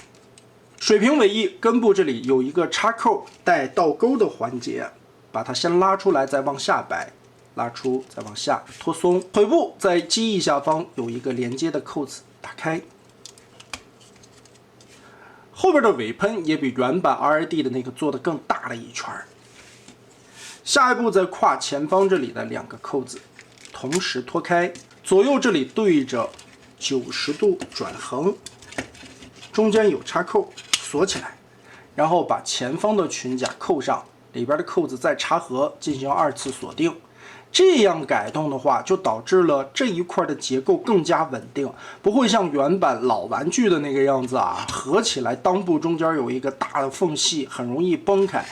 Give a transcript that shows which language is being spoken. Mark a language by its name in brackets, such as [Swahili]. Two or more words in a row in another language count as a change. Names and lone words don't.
[Chinese] 水平尾翼根部這裡有一個插扣帶倒鈎的環節，把它先拉出來，再往下掰，拉出，再往下拖鬆。腿部在机翼下方有一個連接的扣子，打開。後邊的尾噴也比原版 RID 的那個做的更大了一圈。下一步在胯前方這裡的2 個扣子同時脫開，左右這裡對着90度轉橫，中間有插扣。鎖起來，然後把前方的裙甲扣上，裡邊的扣子再插合，進行2次鎖定。這樣改动的話，就導致了這一塊的結構更加穩定，不會像原版老玩具的那個樣子啊，合起來襠部中間有一個大的縫隙，很容易崩開。